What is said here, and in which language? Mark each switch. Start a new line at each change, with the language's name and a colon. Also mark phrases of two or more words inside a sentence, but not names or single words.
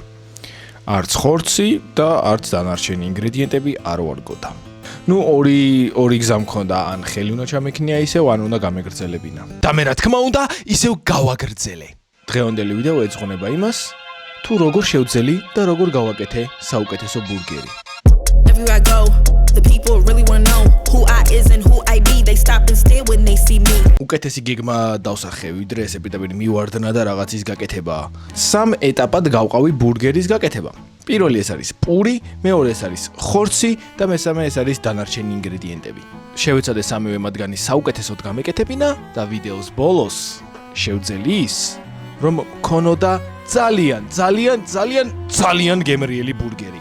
Georgian: არც ხორცი და არც დანარჩენი ინგრედიენტები არ ვარგოდა. ნუ ორი გზა მქონდა, ან ხელი უნდა ჩამექნია ისევ, ან უნდა გამეგრძელებინა. და მე რა თქმა უნდა, ისევ გავაგრძელე. დღევანდელი ვიდეო ეძღვნება იმას, თუ როგორ შევძელი და როგორ გავაკეთე საუკეთესო ბურგერი.
English: Everywhere I go, the people really want to know who I is and who I be. They stop and stare when they see me.
Georgian: უკეთესი გეგმა დავსახე, ვიდრე ეს ეპიტაპერი მივარდნა და რაღაცის გაკეთება. 3 ეტაპად გავყავი ბურგერის გაკეთება. პირველი ეს არის პური, მეორე ეს არის ხორცი და მესამე ეს არის დანარჩენი ინგრედიენტები. შევეცადე სამივე მათგანი საუკეთესოდ გამეკეთებინა და ვიდეოს ბოლოს შევძელი ის, რომ მქონოდა ძალიან გემრიელი ბურგერი.